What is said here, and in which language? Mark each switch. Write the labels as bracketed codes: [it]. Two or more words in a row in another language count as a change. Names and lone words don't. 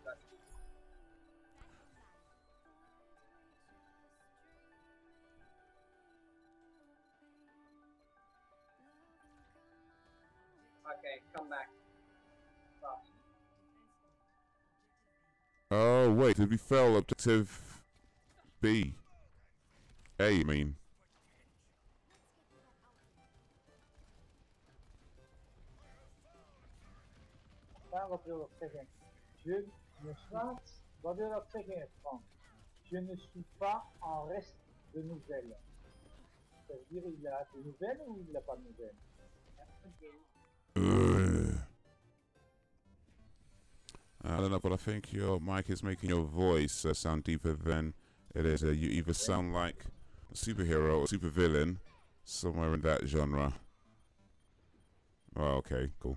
[en] Okay, come back. Stop. Oh, wait, did we fail objective B? A, I mean. [nl] Wat wil dat zeggen? [fr] Je ne suis, [nl] wat wil dat zeggen, Frank? [fr] Je ne suis pas en reste de nouvelles. Ça veut dire il a des nouvelles ou il n'a pas de nouvelles? [en] I don't know, but I think your mic is making your voice sound deeper than it is. You either sound like a superhero or supervillain, somewhere in that genre. Oh, okay, cool.